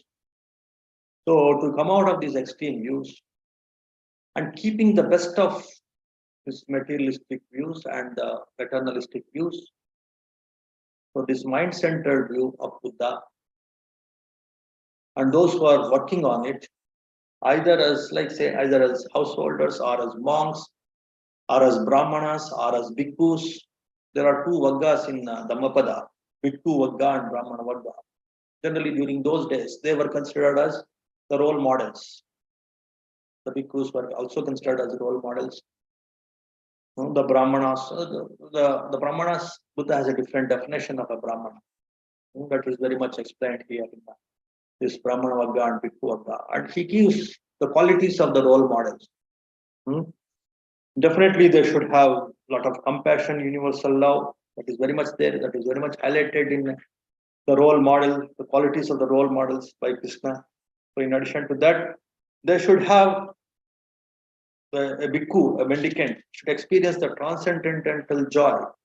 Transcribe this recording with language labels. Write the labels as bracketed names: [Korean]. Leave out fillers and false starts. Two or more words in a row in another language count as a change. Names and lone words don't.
[English] So to come out of these extreme views and keeping the best of this materialistic views and the paternalistic views, so this mind-centered view of Buddha, and those who are working on it, either as, like say, either as householders or as monks, or as brahmanas, or as bhikkhus. There are two vaggas in Dhammapala, bhikkhu vagga and brahmana vagga. Generally, during those days, they were considered as the role models. The bhikkhus were also considered as role models. The brahmanas, the brahmanas, Buddha has a different definition of a brahmana. That is very much explained here in this brahmana vagga and bhikkhu vagga. And he gives the qualities of the role models. Definitely, they should have a lot of compassion, universal love. That is very much there. That is very much highlighted in the role model, the qualities of the role models by Krishna. So, in addition to that, they should have a bhikkhu, a mendicant, should experience the transcendental joy.